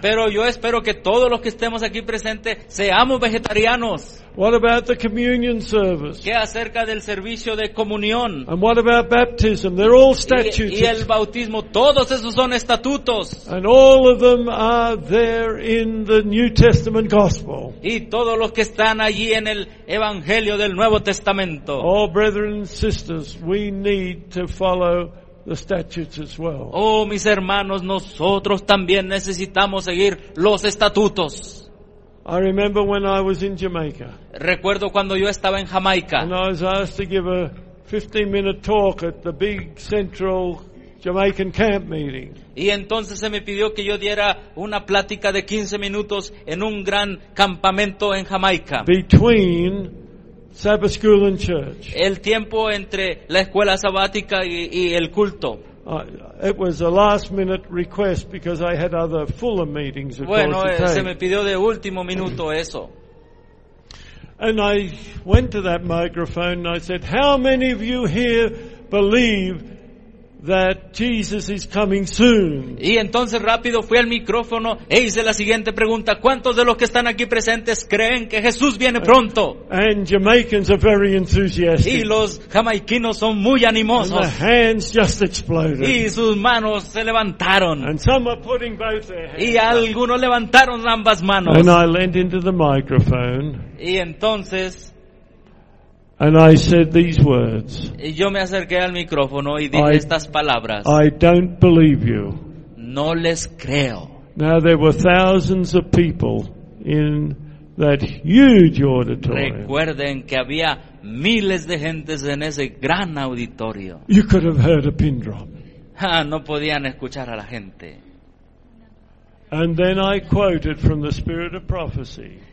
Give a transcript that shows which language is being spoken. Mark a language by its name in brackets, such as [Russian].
[Spanish] Pero yo espero que todos los que estemos aquí presentes seamos vegetarianos. [English] What about the communion service? [Spanish] ¿Qué acerca del servicio de comunión? [English] And what about baptism? They're all statutes. [Spanish] Y el bautismo, todos esos son estatutos. [English] And all of them are there in the New Testament gospel. [Spanish] Y todos los que están allí en el Evangelio del Nuevo Testamento. [English] Oh, brethren and sisters, we need to follow the statutes as well. [Spanish] Oh, mis hermanos, nosotros también necesitamos seguir los estatutos. [English] I remember when I was in Jamaica. [Spanish] Recuerdo cuando yo estaba en Jamaica. [English] And I was asked to give a 15-minute talk at the big central Jamaican camp meeting. [Spanish] Y entonces se me pidió que yo diera una plática de 15 minutos en un gran campamento en Jamaica. [English] Between Sabbath school and church. [Spanish] El tiempo entre la escuela sabática y el culto. [English] It was a last minute request because I had other fuller meetings of [Spanish] bueno, [English] course to take. [Spanish] Se me pidió de último minuto eso. [English] And I went to that microphone and I said, how many of you here believe that Jesus is coming soon? [Spanish] Y entonces rápido fui al micrófono e hice la siguiente pregunta: ¿cuántos de los que están aquí presentes creen que Jesús viene pronto? [English] And Jamaicans are very enthusiastic. [Spanish] Y los jamaiquinos son muy animosos. [English] And their hands just exploded. [Spanish] Y sus manos se levantaron. [English] And some are putting both their hands. [Spanish] Y algunos levantaron ambas manos. [English] And I leaned into the microphone. [Spanish] Y entonces. [English] And I said these words. [Spanish] Y yo me acerqué al micrófono y dije estas palabras. [English] I don't believe you. [Spanish] No les creo. [English] Now there were thousands of people in that huge auditorium. [Spanish] Recuerden que había miles de gentes en ese gran auditorio. [English] You could have heard a pin drop. [Spanish] No podían escuchar a la gente. [English] And then I quoted from the Spirit of Prophecy.